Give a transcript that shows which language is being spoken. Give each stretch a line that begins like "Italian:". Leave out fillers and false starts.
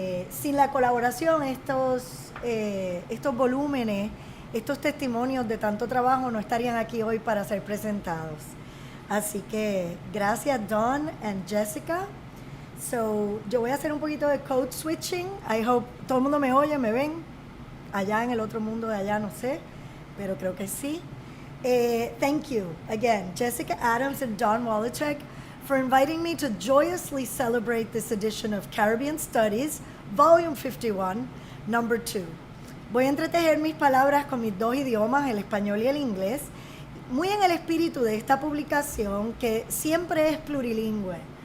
Spanish: Sin la colaboración, estos volúmenes, estos testimonios de tanto trabajo no estarían aquí hoy para ser presentados. Así que gracias Don and Jessica. So, yo voy a hacer un poquito de code switching.
English: I hope
Spanish: todo el mundo me oye, me ven. Allá en el otro mundo de allá, no sé, pero creo que sí.
English: Thank you again, Jessica Adams and Don Wallachek, for inviting me to joyously celebrate this edition of Caribbean Studies, Volume 51, No. 2.
Spanish: Voy a entretejer mis palabras con mis dos idiomas, el español y el inglés, muy en el espíritu de esta publicación que siempre es plurilingüe.